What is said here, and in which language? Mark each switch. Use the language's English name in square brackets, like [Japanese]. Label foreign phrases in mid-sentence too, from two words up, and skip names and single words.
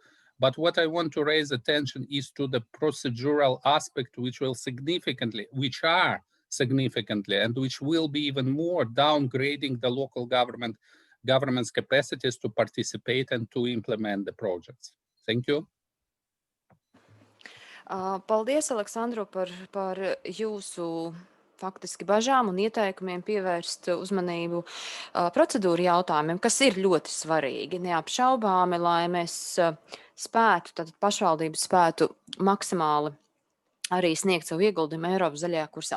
[English] But what I want to raise attention is to the procedural aspect, which are significantly, and which will be even more downgrading the local government's capacities to participate and to implement the projects. Thank you. [Latvian] Paldies, Aleksandru, par jūsu faktiski bažām un ieteikumiem pievērst uzmanību procedūru jautājumiem, kas ir ļoti svarīgi, neapšaubāmi, lai mēs spētu, tad pašvaldības spētu maksimāli arī sniegt savu ieguldījumu Eiropas zaļajā kursā.